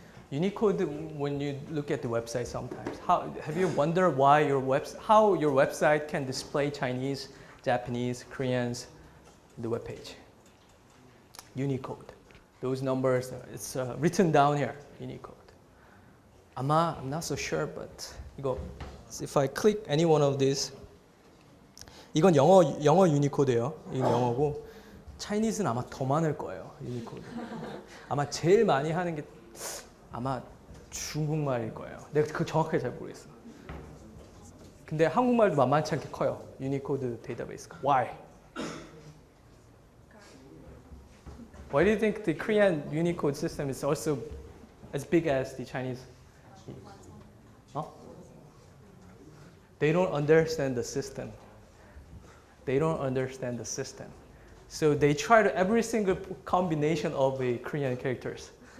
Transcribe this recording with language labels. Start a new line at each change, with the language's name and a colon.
English: Unicode, when you look at the website sometimes, have you wondered how your website can display Chinese, Japanese, Koreans in the web page? Unicode. Those numbers, it's written down here, Unicode. I'm not so sure, but if I click any one of these,
Korean: 이건 영어 유니코드예요. 이건 영어고, Chinese는 아마 더 많을 거예요, 유니코드. 아마 제일 많이 하는 게 아마 중국말일 거예요. 내가 그거 정확하게 잘 모르겠어. 근데 한국말도 만만치 않게 커요. 유니코드 데이터베이스가.
English: Why? Why do you think the Korean Unicode system is also as big as the Chinese? They don't understand the system. They don't understand the system. So they try to every single combination of the Korean characters.